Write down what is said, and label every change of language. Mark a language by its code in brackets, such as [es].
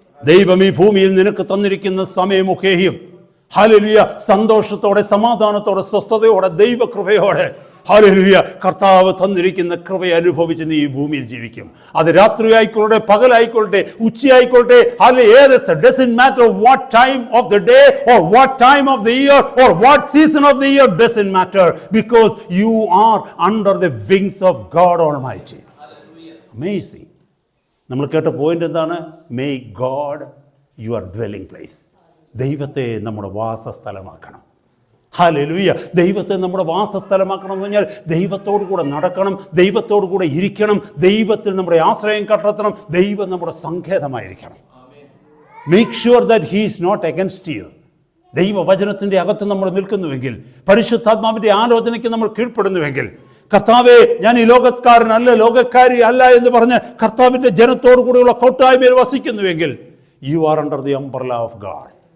[ml] ദൈവം ഈ ഭൂമിയിൽ നിനക്ക് തന്നിരിക്കുന്ന സമയമൊക്കെയും ഹല്ലേലൂയ സന്തോഷത്തോടെ, സമാധാനത്തോടെ, സ്വസ്ഥതയോടെ, ദൈവകൃപയോടെ, ഹല്ലേലൂയ കർത്താവ് തന്നിരിക്കുന്ന കൃപയെ അനുഭവിച്ച് നീ ഈ ഭൂമിയിൽ ജീവിക്കും. അത് രാത്രി ആയിക്കൊള്ളട്ടെ, പകലായിക്കൊള്ളട്ടെ, ഉച്ചയായിക്കൊള്ളട്ടെ, [en] doesn't matter what time of the day or what time of the year or what season of the year, doesn't matter, because you are under the wings of God Almighty. Amazing. [ml] നമ്മൾ കേട്ട point എന്താണ്? [en] Make God your dwelling place. [ml] ദൈവത്തെ നമ്മുടെ വാസസ്ഥലമാക്കണം. Hallelujah. ദൈവത്തെ നമ്മുടെ വാസസ്ഥലമാക്കണം എന്ന് പറഞ്ഞാൽ ദൈവത്തോടു കൂടെ നടക്കണം, ദൈവത്തോടു കൂടെ ഇരിക്കണം, ദൈവത്തിൽ നമ്മുടെ ആശ്രയം കണ്ടെത്തണം, ദൈവം നമ്മുടെ സങ്കേതമായിരിക്കണം. [en] Make sure that he is not against you. [ml] ദൈവവചനത്തിൻ്റെ അകത്ത് നമ്മൾ നിൽക്കുന്നുവെങ്കിൽ, പരിശുദ്ധാത്മാവിൻ്റെ ആലോചനയ്ക്ക് നമ്മൾ കീഴ്പ്പെടുന്നുവെങ്കിൽ, കർത്താവേ ഞാൻ ഈ ലോകക്കാരനല്ല, ലോകക്കാരി അല്ല എന്ന് പറഞ്ഞ് കർത്താവിൻ്റെ ജനത്തോടു കൂടെയുള്ള കൂട്ടായ്മയിൽ വസിക്കുന്നുവെങ്കിൽ, [en] You are under the umbrella of God.